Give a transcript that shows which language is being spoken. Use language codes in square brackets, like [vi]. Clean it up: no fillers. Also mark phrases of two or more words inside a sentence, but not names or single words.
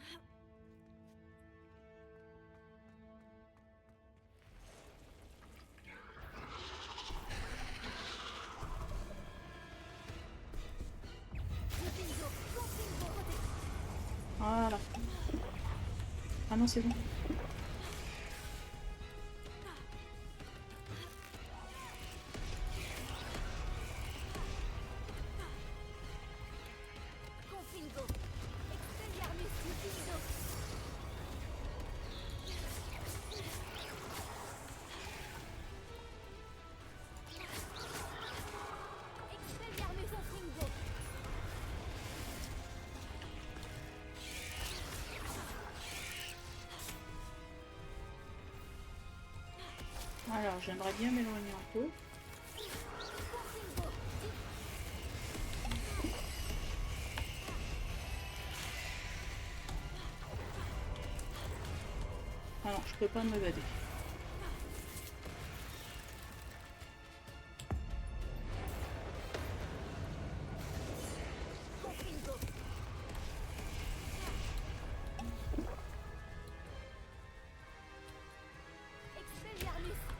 [fr] Voilà. Ah non, c'est bon. Confringo. Expelliarmus Lucindo. Expelliarmus Confringo. Alors, j'aimerais bien m'éloigner un peu. Alors, je peux pas m'évader. Confringo. Expelliarmus.